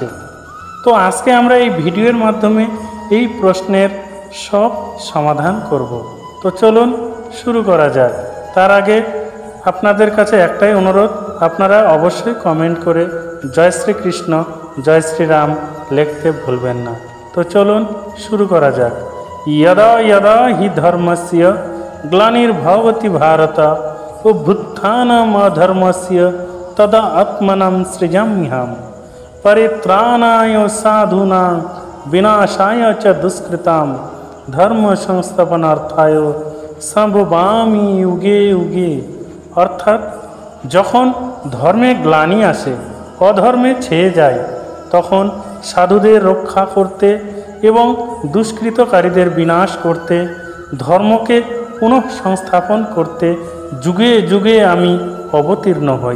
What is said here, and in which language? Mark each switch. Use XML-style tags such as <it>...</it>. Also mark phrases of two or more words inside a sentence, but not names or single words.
<bn>তো আজকে আমরা এই ভিডিওর মাধ্যমে এই প্রশ্নের সব সমাধান করব। তো চলুন শুরু করা যাক। তার আগে আপনাদের কাছে একটাই অনুরোধ, আপনারা অবশ্যই কমেন্ট করে জয় শ্রীকৃষ্ণ, জয় শ্রীরাম লিখতে ভুলবেন না। তো চলুন শুরু করা যাক।</bn> <sa>यदा यदा हि धर्मस्य ग्लानिर्भवति भारत अभ्युत्थानमधर्मस्य तदा आत्मनं सृजाम्यहम् परित्राणाय साधूनां विनाशाय च दुष्कृतां धर्म संस्थापनार्थाय सम्भवामि युगे युगे।</sa> <bn>অর্থাৎ যখন ধর্মে গ্লানি আসে, অধর্মে ছেয়ে যায়, তখন সাধুদের রক্ষা করতে এবং দুষ্কৃতকারীদের বিনাশ করতে, ধর্মকে পুনঃসংস্থাপন করতে যুগে যুগে আমি অবতীর্ণ হই।</bn>